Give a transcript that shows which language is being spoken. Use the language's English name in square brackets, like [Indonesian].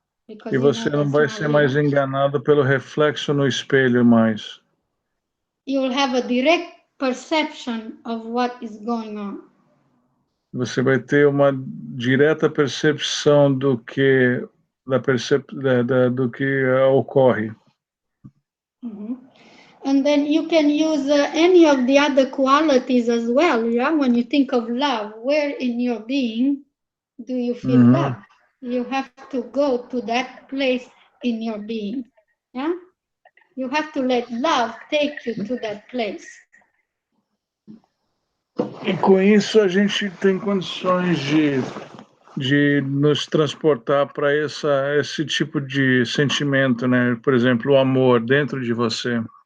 [Portuguese] E você não vai ser mais enganado pelo reflexo no espelho mais. [English] You will have a direct perception of what is going on. [Portuguese] Você vai ter uma direta percepção do que do que ocorre. Mm-hmm. [English] And then you can use any of the other qualities as well. Yeah, when you think of love, where in your being do you feel love? You have to go to that place in your being. Yeah, you have to let love take you to that place. [Portuguese] E com isso a gente tem condições de nos transportar para esse tipo de sentimento, né? Por exemplo, o amor dentro de você.